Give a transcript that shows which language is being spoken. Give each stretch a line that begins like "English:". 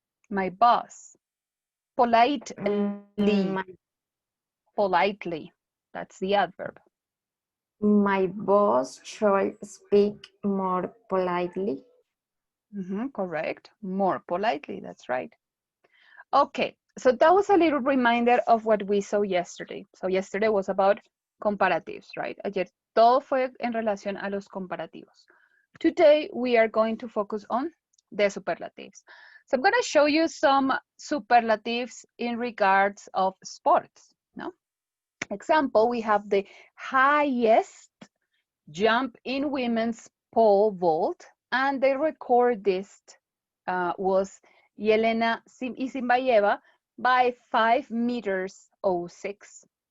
English: My boss. Politely. Politely. That's the adverb. My boss should speak more politely. Mm-hmm, correct. More politely. That's right. Okay. So that was a little reminder of what we saw yesterday. So yesterday was about comparatives, right?
Spanish: Ayer todo fue en relación a los comparativos.
English: Today, we are going to focus on the superlatives. So I'm going to show you some superlatives in regards of sports, no? Example, we have the highest jump in women's pole vault, and the recordist was Yelena Isinbayeva by 5 meters 06.